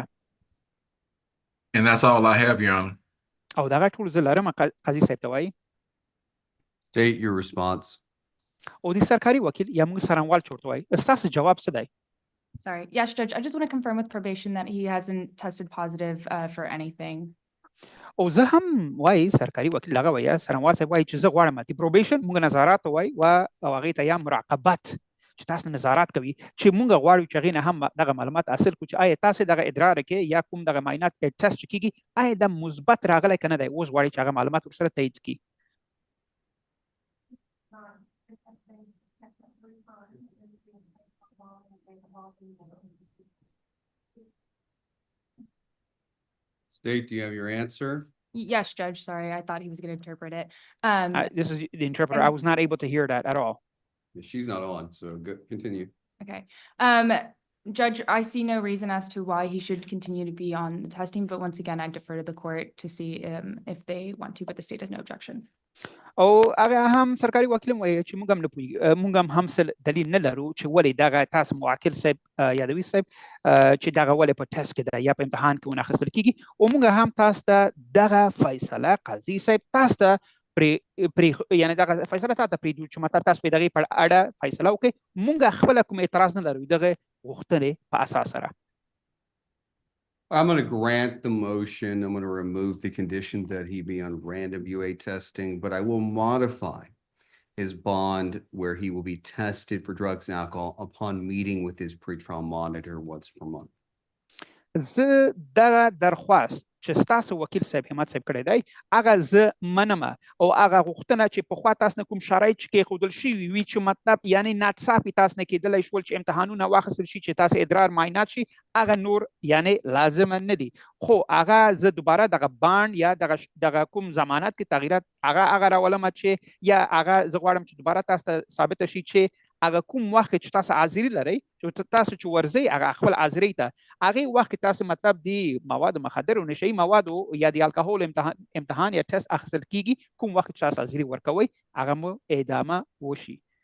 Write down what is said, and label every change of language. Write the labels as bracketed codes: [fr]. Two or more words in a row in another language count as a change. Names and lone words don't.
[en] And that's all I have, Your Honor. [ps] او دغه ټول زه لرم قاضي صاحب ته وایي [en] State your response. [ps] او د سرکاري وکیل یا مونږ څارنوال چې ورته وایي ستاسو جواب څه دی [en] Sorry. Yes, Judge, I just want to confirm with probation that he hasn't tested positive for anything. [ps] او زه هم وایي سرکاري وکیل هغه وایي څارنوال صاحب وایي چې زه غواړم د پروبیشن مونږ نظارات ته وایي او هغې ته یا مراقبت چې تاسو نظارات کوي چې مونږ غواړو چې هغې نه هم دغه معلومات حاصل کړو چې آیا تاسو دغه ادرار کې یا کوم دغه معاینات ټیسټ چې کېږي آیا دا مثبت راغلی که نه دی اوس غواړي چې هغه معلومات ورسره تایید کړي [en] State, do you have your answer? Yes, Judge, sorry, I thought he was going to interpret it. This is the interpreter. I was not able to hear that at all. She's not on, so good. Continue. Okay. Judge, I see no reason as to why he should continue to be on the testing, but once again, I defer to the court to see if they want to, but the state has no objection. [ps] او هغه هم سرکاري وکیل هم وایي چې موږ هم نه پوهېږو موږ هم څه دلیل نه لرو چې ولې دغه تاسو معاقل صاحب یادوي صاحب چې دغه ولې په ټسټ کې ده یا په امتحان کې ونه اخیستل کېږي او موږ هم تاسو ته دغه فیصله قاضي صاحب تاسو ته یعنې دغه فیصله تاسو ته پرېږدو چې مطلب تاسو په دغې په اړه فیصله وکړئ موږ خپله کوم اعتراض نه لرو دغه غوښتنې په اساس سره [en] I'm going to grant the motion. I'm going to remove the condition that he be on random UA testing, but I will modify his bond where he will be tested for drugs and alcohol upon meeting with his pretrial monitor once per month. [ps] زه دغه درخواست چې ستاسو وکیل صاحب همت صاحب کړی دی هغه زه منمه او هغه غوښتنه چې پخوا تاسو نه کوم شرایط چې کېښودل شوي وي چې مطلب یعنې ناڅاپي تاسو نه کېدلی شول چې امتحانونه واخیستل شي چې تاسو ادرار معاینات شي هغه نور یعنې لازمه نه دي خو هغه زه دوباره دغه بانډ یا دغه کوم ضمانت کې تغییرات هغه راولمه چې یا هغه زه غواړم چې دوباره تاسو ته ثابته شي چې هغه کوم وخت چې تاسو حاضري لرئ چې تاسو چې ورځئ هغه خپل حاضرۍ ته هغې وخت کې تاسو مطلب د موادو مخدرو نشهیي موادو یا د الکحول امتحان یا ټسټ اخیستل کېږي کوم وخت چې تاسو حاضري ورکوئ هغه مو ادامه وشي